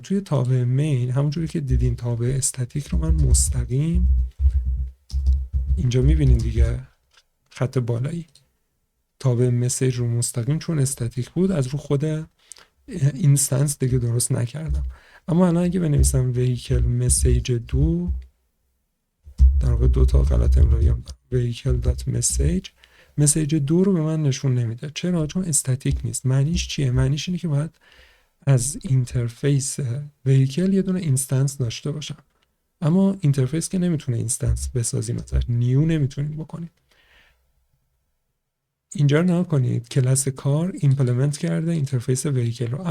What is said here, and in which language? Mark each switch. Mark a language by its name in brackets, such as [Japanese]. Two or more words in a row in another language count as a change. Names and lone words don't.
[Persian] توی تابع مین همونجوری که دیدین تابع استاتیک رو من مستقیم اینجا میبینین دیگه، خط بالایی تابع مسیج رو مستقیم چون استاتیک بود از رو خود اینستنس دیگه درست نکردم. اما الان اگه بنویسم [English] vehicle message 2، [Persian] در واقع 2 تا غلط املایی هم دارم، vehicle.message مسیج 2 رو به من نشون نمیده. چرا؟ چون استاتیک نیست. معنیش چیه؟ معنیش اینه که باید از اینترفیس vehicle یه دونه اینستنس داشته باشم، اما اینترفیس که نمیتونه اینستنس بسازیم، مثلا نیو نمیتونیم بکنیم. اینجا رو نگاه کنید، کلاس کار ایمپلمنت کرده اینترفیس وهیکل رو.